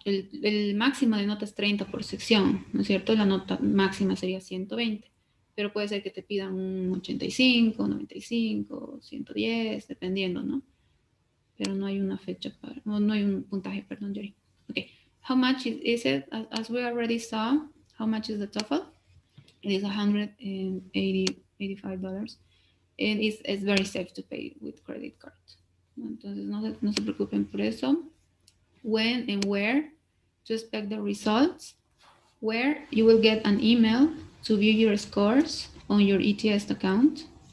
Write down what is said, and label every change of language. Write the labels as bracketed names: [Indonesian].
[Spanish] El máximo de nota es 30 por sección, ¿no es cierto? La nota máxima sería 120, pero puede ser que te pidan un 85, 95, 110, dependiendo, ¿no? Pero no hay una fecha para, no hay un puntaje, perdón, Yuri. [English] Okay, how much is it? As we already saw, how much is the TOEFL? It is $185. And it's very safe to pay with credit card. [Spanish] Entonces, no se preocupen por eso. [English] When and where to expect the results? Where you will get an email to view your scores on your ETS account.